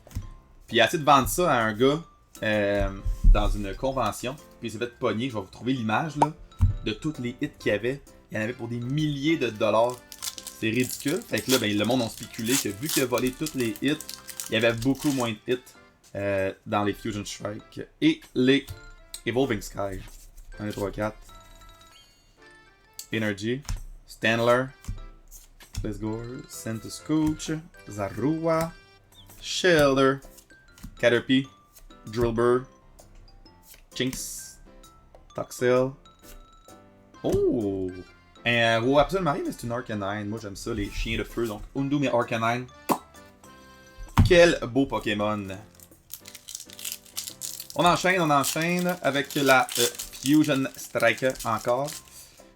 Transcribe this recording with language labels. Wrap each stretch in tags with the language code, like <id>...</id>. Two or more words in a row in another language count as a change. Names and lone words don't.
<fr>Puis il a essayé de vendre ça à un gars dans une convention. Puis il s'est fait pogner, je vais vous trouver l'image là, de tous les hits qu'il y avait. Il y en avait pour des milliers de dollars. C'est ridicule. Fait que là, ben, le monde a spéculé que vu qu'il a volé tous les hits, il y avait beaucoup moins de hits dans les Fusion Strike et les Evolving Sky. 1, 2, 3, 4. Energy.</fr> <en>Stanler. Let's-Go.</en> <fr>Centiscooch. Zarua. Shelder. Caterpie. Drillbur. Jinx. Toxel. Oh! Un Roi absolument rien, mais c'est une Arcanine. Moi j'aime ça, les chiens de feu. Donc Undum et Arcanine. Quel beau Pokémon! On enchaîne avec la Fusion Striker encore.</fr>